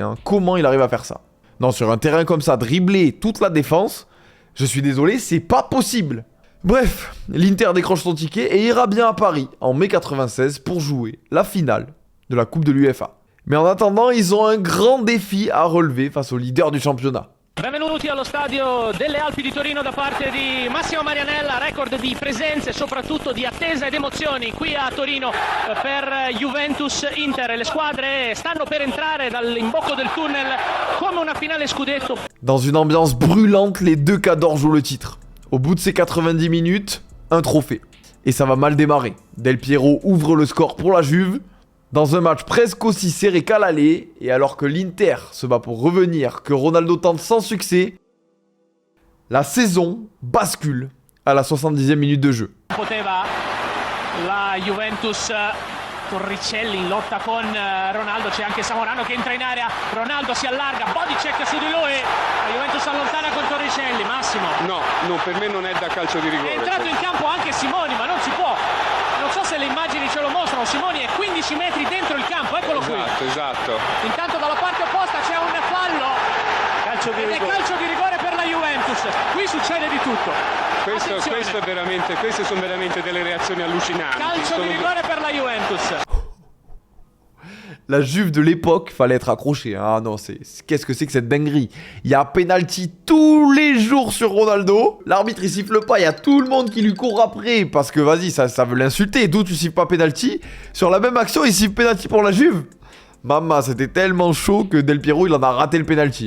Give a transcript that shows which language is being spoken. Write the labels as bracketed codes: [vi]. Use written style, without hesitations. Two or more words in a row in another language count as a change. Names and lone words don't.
[fr] Comment il arrive à faire ça? Non, sur un terrain comme ça, dribbler toute la défense, je suis désolé, c'est pas possible. Bref, l'Inter décroche son ticket et ira bien à Paris en mai 96 pour jouer la finale de la Coupe de l'UEFA. Mais en attendant, ils ont un grand défi à relever face au leader du championnat. [it] Benvenuti allo stadio delle Alpi di Torino da parte di Massimo Marianella, record di presenze e soprattutto di attesa ed emozioni qui a Torino per Juventus-Inter. Le squadre stanno per entrare dall'imbocco del tunnel come una finale scudetto. [fr] Dans une ambiance brûlante, les deux cadors jouent le titre. Au bout de ces 90 minutes, un trophée. Et ça va mal démarrer. Del Piero ouvre le score pour la Juve. Dans un match presque aussi serré qu'à l'aller, et alors que l'Inter se bat pour revenir, que Ronaldo tente sans succès, la saison bascule à la 70e minute de jeu. [it] Poteva la Juventus, Torricelli in lotta con Ronaldo, c'è anche Samorano che entra in area, Ronaldo si allarga, body check su di lui, la Juventus allontana con Torricelli, Massimo. No, per me non è da calcio di rigore. È entrato in campo anche Simoni, ma non si può. Non so se le immagini ce lo mostrano, Simoni è 15 metri dentro il campo, eccolo qui. Esatto. Intanto dalla parte opposta c'è un fallo. Calcio di rigore. Calcio di rigore per la Juventus. Qui succede di tutto. Queste sono veramente delle reazioni allucinanti. Calcio di rigore per la Juventus. [fr] La Juve de l'époque, fallait être accroché. Ah non, qu'est-ce que c'est que cette dinguerie? Il y a penalty tous les jours sur Ronaldo. L'arbitre il siffle pas, il y a tout le monde qui lui court après parce que vas-y, ça veut l'insulter. D'où tu siffles pas penalty? Sur la même action, il siffle penalty pour la Juve. Maman, c'était tellement chaud que Del Piero il en a raté le penalty.